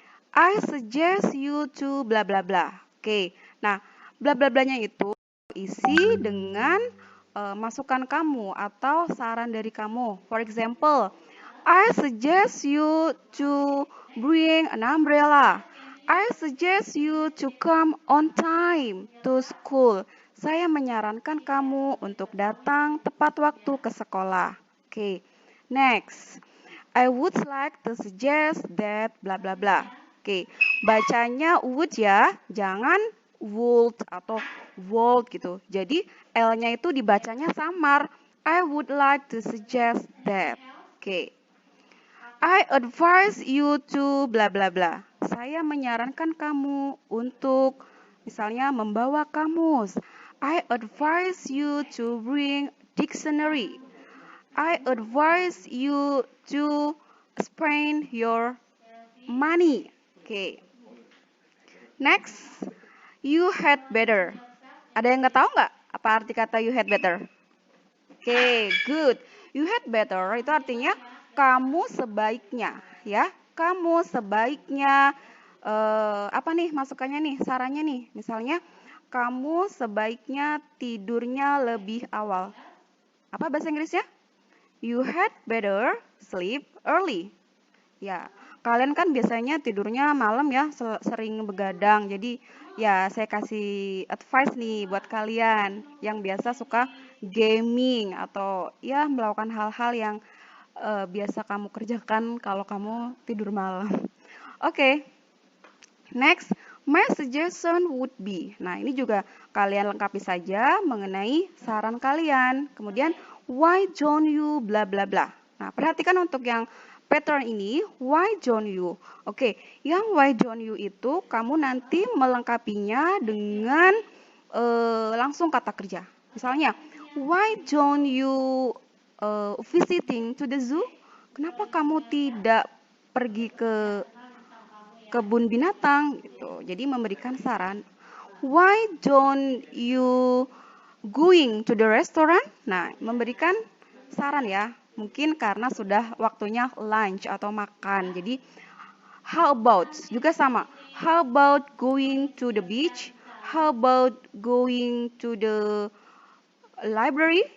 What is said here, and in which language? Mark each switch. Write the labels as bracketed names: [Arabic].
[English] I suggest you to bla bla bla. [Indonesian] Oke, nah bla bla blanya itu isi dengan masukan kamu atau saran dari kamu. [English] For example, I suggest you to bring an umbrella. I suggest you to come on time to school. [Indonesian] Saya menyarankan kamu untuk datang tepat waktu ke sekolah. [English] Oke, next. I would like to suggest that bla bla bla. [Indonesian] Oke, bacanya would ya, jangan would atau would gitu. Jadi L-nya itu dibacanya samar. [English] I would like to suggest that. Oke. I advise you to bla bla bla. [Indonesian] Saya menyarankan kamu untuk misalnya membawa kamus. [English] I advise you to bring dictionary. I advise you to spend your money. Okay. Next, you had better. [Indonesian] Ada yang nggak tahu nggak apa arti kata you had better? [English] Okay, good. [Indonesian] You had better itu artinya kamu sebaiknya, ya. Kamu sebaiknya apa nih masukannya nih, sarannya nih. Misalnya, kamu sebaiknya tidurnya lebih awal. Apa bahasa Inggrisnya? [English] You had better sleep early. [Indonesian] Ya, kalian kan biasanya tidurnya malam ya, sering begadang. Jadi ya saya kasih advice nih buat kalian yang biasa suka gaming atau ya melakukan hal-hal yang biasa kamu kerjakan kalau kamu tidur malam. [English] Oke, next, my suggestion would be. [Indonesian] Nah, ini juga kalian lengkapi saja mengenai saran kalian. [English] Kemudian, why don't you bla bla bla. [Indonesian] Nah, perhatikan untuk yang pattern ini, [English] why don't you? [Indonesian] Oke, yang why don't you itu kamu nanti melengkapinya dengan langsung kata kerja. [English] Misalnya, why don't you visiting to the zoo? [Indonesian] Kenapa kamu tidak pergi ke kebun binatang? Gitu. Jadi memberikan saran. [English] Why don't you going to the restaurant? [Indonesian] Nah, memberikan saran ya. Mungkin karena sudah waktunya lunch atau makan. Jadi, how about? Juga sama. [English] How about going to the beach? How about going to the library?